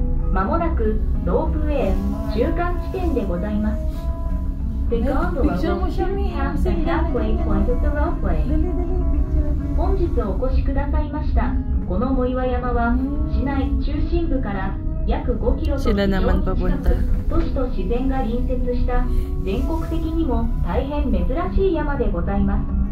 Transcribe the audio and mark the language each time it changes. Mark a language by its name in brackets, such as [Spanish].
[Japanese] まもなくロープウェイ中間地点でございます。 [English] The gondola will soon pass the halfway point of the roadway. [Japanese] 本日お越しくださいました。この藻岩山は市内中心部から約5キロと非常に近く、都市と自然が隣接した全国的にも大変珍しい山でございます。